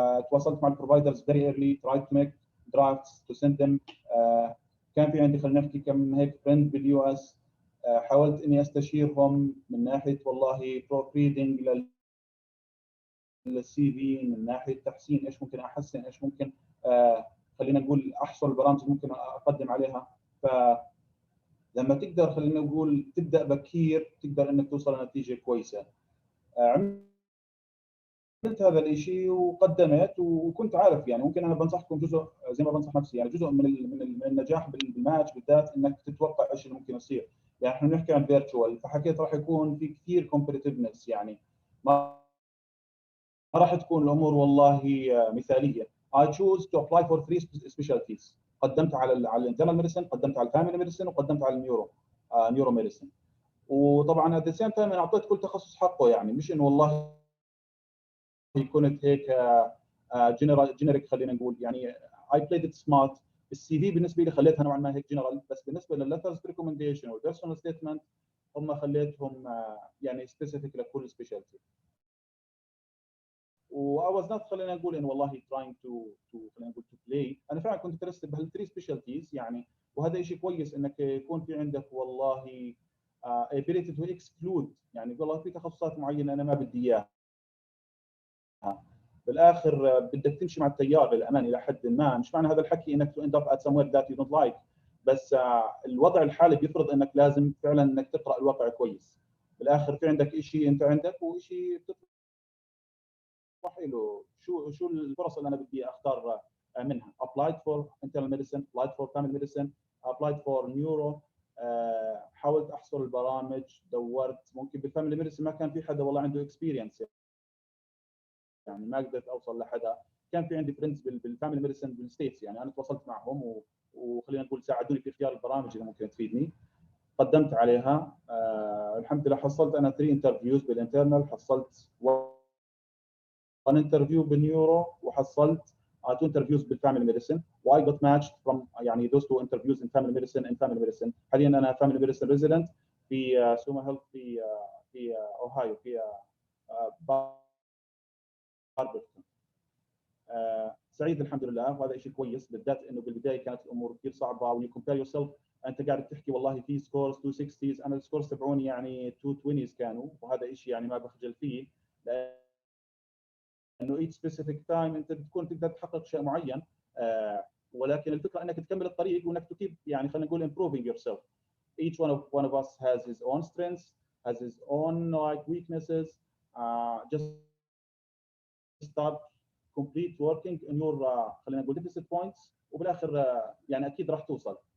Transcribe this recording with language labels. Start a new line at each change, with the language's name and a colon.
Arabic: تواصلت مع البروفايدرز
English: very early, tried to make drafts to send them.
Arabic: كان في عندي خلينا نحكي كم هيك فريند باليو اس. حاولت اني استشيرهم من ناحيه والله بروف ريدنج للسي في، من ناحيه تحسين ايش ممكن احسن، ايش ممكن خلينا نقول احصل البرامج ممكن اقدم عليها. فلما تقدر خلينا نقول تبدا بكير تقدر انك توصل لنتيجه كويسه. عملت هذا الشيء وقدمت وكنت عارف يعني ممكن انا بنصحكم جزء زي ما بنصح نفسي، يعني جزء من النجاح بالماتش بالذات انك تتوقع ايش اللي ممكن يصير. يعني احنا بنحكي عن فيرتشوال فحكيت راح يكون في كثير كومبتitiveness، يعني ما راح تكون الامور والله مثاليه.
English: I choose to apply for 3 specialties.
Arabic: قدمت على الانترنال ميديسن، قدمت على الفاميلي ميديسن، وقدمت على النيورو ميديسن. وطبعا
English: at the same time
Arabic: انا اعطيت كل تخصص حقه، يعني مش انه والله كنت هيك جنريك خلينا نقول.
English: يعني I played it smart.
Arabic: السي في بالنسبه لي خليتها نوعا ما هيك جنرال، بس بالنسبه للليترز ريكومنديشن والبيرسونال ستيتمنت هم خليتهم يعني سبيسيفيك لكل سبيشالتي. و I was not خلينا نقول انه والله
English: trying to
Arabic: خلينا نقول
English: to play.
Arabic: انا فعلا كنت انترستد بهال3 سبيشالتيز يعني، وهذا شيء كويس انك يكون في عندك والله
English: ability to exclude.
Arabic: يعني والله في تخصصات معينه انا ما بدي اياها. بالاخر بدك تمشي مع التيار للامان الى حد ما. مش معنى هذا الحكي انك
English: to end up at somewhere that you don't like،
Arabic: بس الوضع الحالي بيفرض انك لازم فعلا انك تقرا الواقع كويس. بالاخر في عندك شيء انت عندك وشيء بتطرح له شو الفرص اللي انا بدي اختار منها.
English: applied for internal medicine, applied for family medicine, applied for neuro.
Arabic: حاولت احصل البرامج، دورت. ممكن بالفاميلي ميديسن ما كان في حدا والله عنده اكسبيرينس، يعني ما قدرت اوصل لحدا. كان في عندي فريندز بالفاميلي ميديسن بالستيتس، يعني انا تواصلت معهم وخلينا نقول ساعدوني في اختيار البرامج اللي ممكن تفيدني. قدمت عليها. الحمد لله حصلت انا 3 انترفيوز بالانترنال، حصلت 1 انترفيو بالنيورو، وحصلت 2 انترفيوز بالفاميلي ميديسن.
English: واي got matched from يعني those 2 interviews in family medicine.
Arabic: حاليا انا فاميلي ميديسن ريزيدنت في سوما هيلث في اوهايو في باربرتون. سعيد الحمد لله، وهذا شيء كويس بالذات انه بالبدايه كانت الامور كثير صعبه.
English: ويو compare yourself,
Arabic: انت قاعد تحكي والله في سكورز 260s، انا السكورز تبعوني يعني 220s كانوا، وهذا شيء يعني ما بخجل فيه، لانه
English: each specific time
Arabic: انت بتكون تقدر تحقق شيء معين. ولكن الفكره انك تكمل الطريق وانك تكيب يعني خلينا نقول
English: improving yourself. Each one of us has his own strengths, has his own like weaknesses. Just start complete working in your
Arabic: خلينا نقول
English: deficit points،
Arabic: وبالاخر يعني اكيد راح توصل.